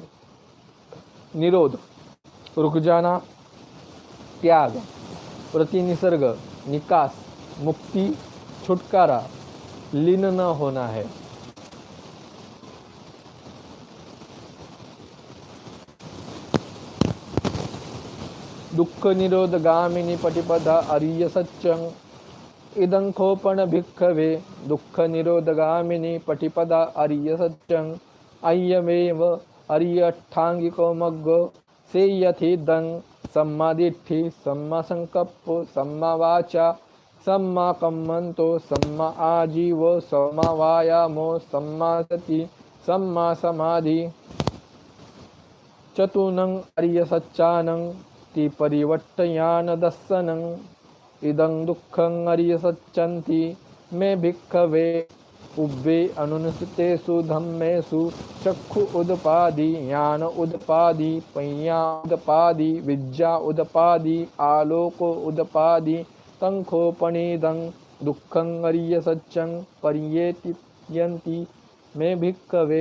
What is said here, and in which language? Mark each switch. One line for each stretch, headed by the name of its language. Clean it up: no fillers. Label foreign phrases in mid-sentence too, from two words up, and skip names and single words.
Hindi: निरोध, रुक जाना, त्याग, प्रतिनिसर्ग, निकास, मुक्ति, छुटकारा, लीन न होना है।
Pali: दुख निरोध गामिनी पटिपदा आर्य सत्यं इदं खोपन भिक्खवे। दुख निरोध गामिनी पटिपदा आर्य सत्यं अयमेव आर्यष्टांगिको मग्गो सेयथेदं सम्मा दिट्ठि, सम्मा संकप्पो, सम्मा वाचा, सम्मा कम्मन्तो, सम्मा आजीव, सम्मा वायामो, सम्मा सति, सम्मा समाधि। चतुनं आर्य सच्चानं ति परिवर्तयान दस्सनं इदं दुःखं आर्य सच्चन्ति मे भिक्खवे। उभे अनुनिसतेषु धम्मेषु चक्षु उदपादि, ज्ञान उदपादि, पय्या उदपादि, विद्या उदपादि, आलोको उदपादि, तंखोपनिदं दुःखं आर्य सत्यं पर्येत्यन्ति मे भिक्खवे।